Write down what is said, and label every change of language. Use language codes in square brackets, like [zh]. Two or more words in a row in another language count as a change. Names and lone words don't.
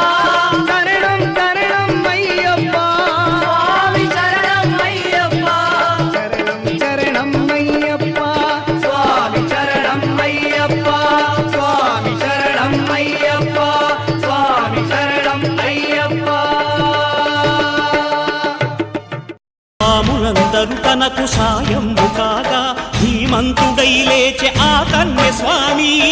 [ta] சரணம் சரணம் ஐயப்பா, சுவாமி சரணம் ஐயப்பா. சரணம் சரணம் ஐயப்பா, சுவாமி சரணம் ஐயப்பா. சுவாமி சரணம் ஐயப்பா. சுவாமி சரணம் ஐயப்பா. [te] రాములందరూ తనకు సాయము కాగా ధీమంతుడై లేచే ఆ కన్య స్వామి